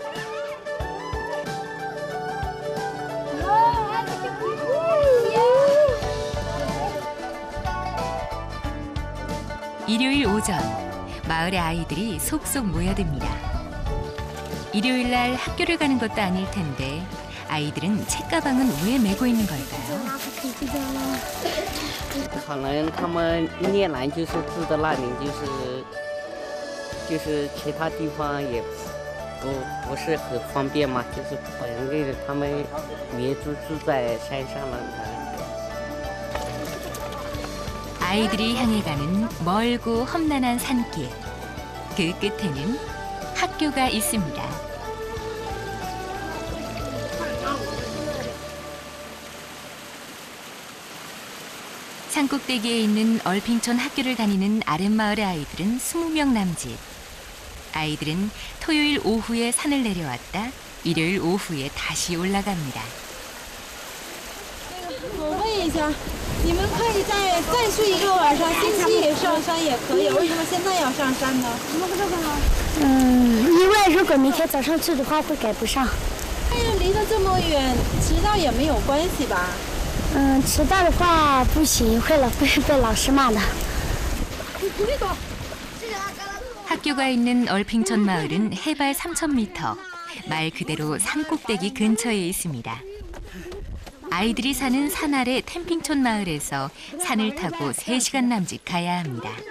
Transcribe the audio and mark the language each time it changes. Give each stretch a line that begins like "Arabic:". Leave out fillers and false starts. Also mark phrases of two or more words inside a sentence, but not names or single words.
Korean: 일요일 오전, 마을의 아이들이 속속 모여듭니다. 일요일 날 학교를 가는 것도 아닐 텐데 아이들은 책가방은 왜 메고 있는 걸까요?
Chinese: 可能他们念来就是住的那里，就是其他地方也不是很方便嘛，就是本地的他们也住在山上了。
Korean: 아이들이 향해 가는 멀고 험난한 산길. 그 끝에는 학교가 있습니다. 산꼭대기에 있는 얼핑촌 학교를 다니는 아랫마을의 아이들은 20명 남짓. 아이들은 토요일 오후에 산을 내려왔다 일요일 오후에 다시 올라갑니다.
Chinese: 我问一下，你们可以再睡一个晚上，星期一上山也可以，为什么现在要上山呢？因为如果明天早上去的话会赶不上。但是离得这么远，迟到也没有关系吧？迟到的话不行，会被老师骂的。
Korean: 학교가 있는 얼핑촌 마을은 해발 3,000m, 말 그대로 산꼭대기 근처에 있습니다. 아이들이 사는 산 아래 캠핑촌 마을에서 산을 타고 3시간 남짓 가야 합니다.